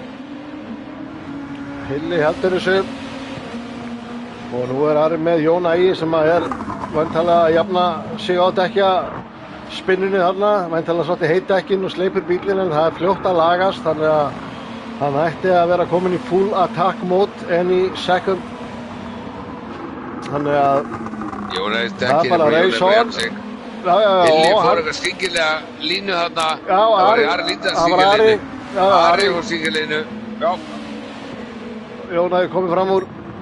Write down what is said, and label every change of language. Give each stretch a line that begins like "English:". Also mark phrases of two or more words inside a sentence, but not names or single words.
Icelandic: Hilli heldur þessu. Og nú er Ari með Jón Ægi sem er væntanlega að jafna sig á dekkja spinnunni þarna, væntanlega svolítið heitdekkin og sleipur bílinn, en það er fljótt að lagast, þannig að hann ætti að vera komin í
English: full attack mode any second.
Icelandic: Þannig að Jón Ægi það er bara
English: race on.
Icelandic: Hilli fór eitthvað skringilega línu þarna. Já, Ari fór skringilega línu. Já. Jón Ægi komið fram úr.